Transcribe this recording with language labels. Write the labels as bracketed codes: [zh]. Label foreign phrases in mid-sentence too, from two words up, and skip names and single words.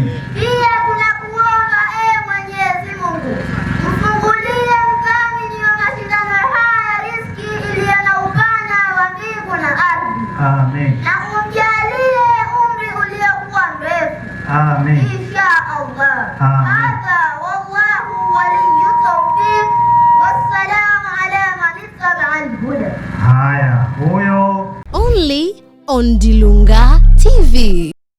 [sw] Pia tunakuomba Mwenyezi Mungu, mfungulie mdhamini wa mashindano haya riziki iliyo na upana wa mbingu na ardhi. Amen. Na umjalie umri uliokuwa mrefu. Amen. [ar] إن شاء الله. [sw] Amen. [ar] هذا والله ولي التوفيق. والسلام على من اتبع الهدى. [sw] Haya, huyo [en] Only on Dilunga TV.